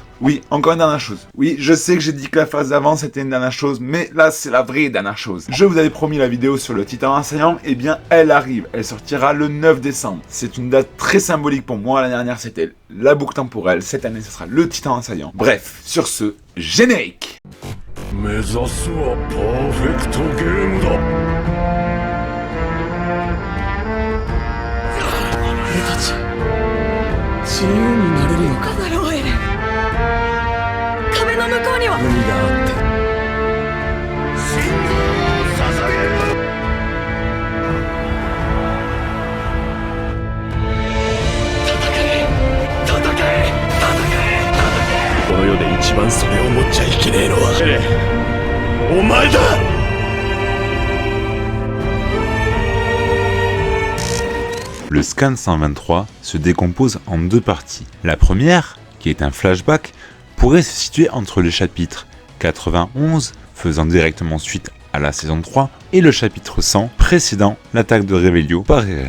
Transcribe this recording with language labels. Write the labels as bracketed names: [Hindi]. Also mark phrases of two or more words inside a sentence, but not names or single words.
[French] Oui, encore une dernière chose. Oui, je sais que j'ai dit que la phase d'avant c'était une dernière chose, mais là c'est la vraie dernière chose. Je vous avais promis la vidéo sur le Titan Assaillant, et bien elle arrive. Elle sortira le 9 décembre. C'est une date très symbolique pour moi. L'année dernière c'était la boucle temporelle. Cette année ce sera le Titan Assaillant. Bref, sur ce, générique. [Japanese] 目指すはパーフェクトゲームだ。俺たち自由になれるのか。だろうエレン。壁の向こうには海があって信号を捧げる。戦え。この世で一番それを持っちゃいけねえのはお前だ。 [French] Le scan 123 se décompose en deux parties. La première, qui est un flashback, pourrait se situer entre le chapitre 91, faisant directement suite à la saison 3, et le chapitre 100, précédant l'attaque de Revelio par Eren.